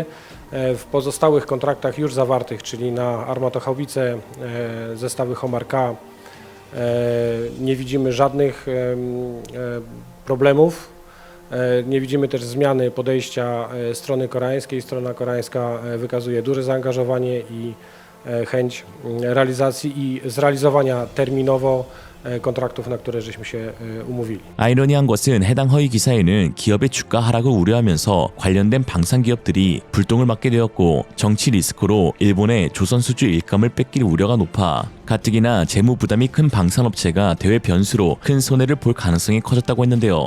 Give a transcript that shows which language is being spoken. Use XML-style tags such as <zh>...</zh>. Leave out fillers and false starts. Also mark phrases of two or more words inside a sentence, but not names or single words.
<pl>W pozostałych kontraktach już zawartych, czyli na armatochaubice, zestawy Homar K, nie widzimy żadnych problemów. Nie widzimy też zmiany podejścia strony koreańskiej. Strona koreańska wykazuje duże zaangażowanie i chęć realizacji i zrealizowania terminowo kontraktów, na które żeśmy się umówili.</pl> <ko>아이러니한 것은 해당 허위 기사에는 기업의 주가 하락을 우려하면서 관련된 방산 기업들이 불똥을 맞게 되었고 정치 리스크로 일본의 조선수주 일감을 뺏길 우려가 높아 가뜩이나 재무 부담이 큰 방산업체가 대외 변수로 큰 손해를 볼 가능성이 커졌다고 했는데요.</ko>